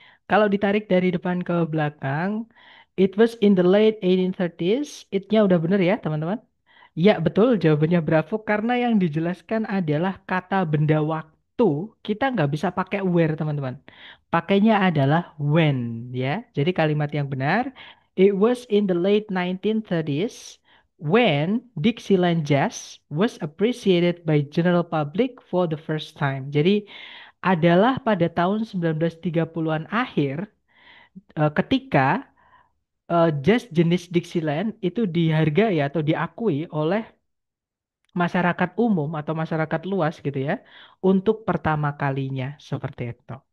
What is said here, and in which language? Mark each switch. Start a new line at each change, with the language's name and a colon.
Indonesian: Kalau ditarik dari depan ke belakang,
English: it was in the late 1830s.
Indonesian: It-nya udah bener ya, teman-teman? Ya, betul. Jawabannya bravo karena yang dijelaskan adalah kata benda waktu. Kita nggak bisa pakai where, teman-teman. Pakainya adalah when, ya. Jadi kalimat yang benar,
English: it was in the late 1930s when Dixieland Jazz was appreciated by general public for the first time.
Indonesian: Jadi adalah pada tahun 1930-an akhir ketika jazz jenis Dixieland itu dihargai atau diakui oleh masyarakat umum atau masyarakat luas gitu ya untuk pertama kalinya seperti itu.